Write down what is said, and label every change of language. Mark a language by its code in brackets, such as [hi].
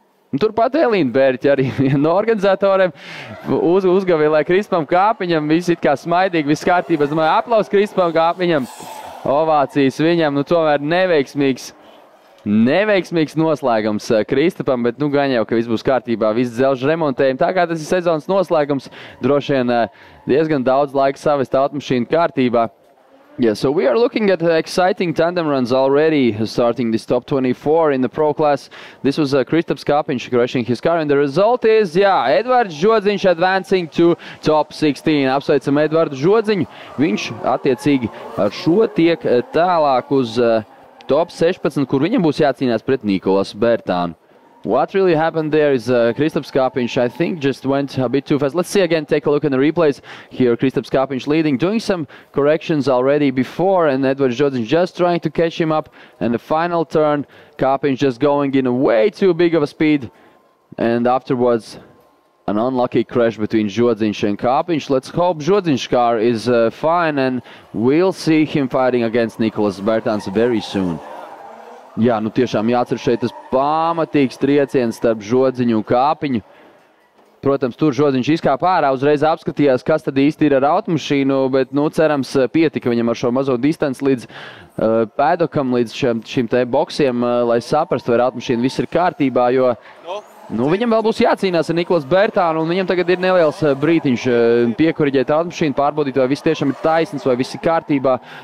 [lv] Un turpat Elīna Bērķa arī no organizatoriem uzgavilē Krispam Kāpiņam, visi it kā smaidīgi, viss kārtībā, es domāju, aplaus Krispam Kāpiņam. Ovācijas viņam, nu tomēr neveiksmīgs noslēgums Kristapam, bet nu gan jau, ka viss būs kārtībā, viss dzelžu remontējumi. Tā kā tas ir sezonas noslēgums, droši vien diezgan daudz laika savest automašīnu kārtībā. [en] Yeah, so we are looking at exciting tandem runs already, starting this top 24 in the pro class. This was Kristaps Kāpiņš crashing his car, and the result is, Edvards Žodziņš advancing to top 16. [lv] Apsveicam Edvardu Žodziņu. Viņš attiecīgi ar šo tiek tālāk uz top 16, kur viņam būs jācīnās pret Nikolasu Bērtānu. [en] What really happened there is Kristaps Kāpiņš, I think, just went a bit too fast. Let's see again, take a look at the replays. Here, Kristaps Kāpiņš leading, doing some corrections already before, and Edvards Žodziņš just trying to catch him up. And the final turn, Kāpiņš just going in a way too big of a speed. And afterwards, an unlucky crash between Žodziņš and Kāpiņš. Let's hope Žodziņš's car is fine, and we'll see him fighting against Nikolas Bērtāns very soon. [lv] Jā, nu tiešām jācer šeit tas pamatīgs trieciens starp Žodziņu un Kāpiņu. Protams, tur Žodziņš izkāpa ārā, uzreiz apskatījās, kas tad īsti ir ar automašīnu, bet, nu, cerams, pietika viņam ar šo mazo distanci līdz pēdokam, līdz šim te boksiem, lai saprastu, vai ar automašīnu viss ir kārtībā, jo, nu, viņam vēl būs jācīnās ar Nikolasu Bērtānu, un viņam tagad ir neliels brītiņš piekoriģēt automašīnu, pārbaudīt, vai viss tiešām ir taisns, vai viss ir kārtībā.